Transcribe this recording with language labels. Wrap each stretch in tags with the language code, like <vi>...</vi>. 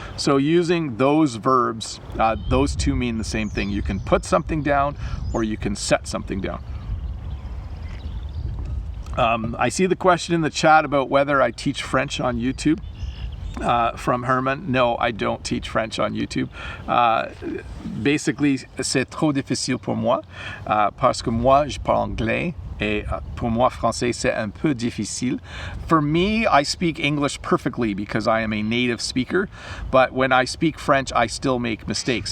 <en>So using those verbs, those two mean the same thing. You can put something down or you can set something down. I see the question in the chat about whether I teach French on YouTube. From Herman. No, I don't teach French on YouTube. Basically,</en> <fr>c'est trop difficile pour moi, parce que moi, je parle anglais. Et pour moi, français, c'est un peu difficile.</fr> <en>For me, I speak English perfectly because I am a native speaker. But when I speak French, I still make mistakes.</en>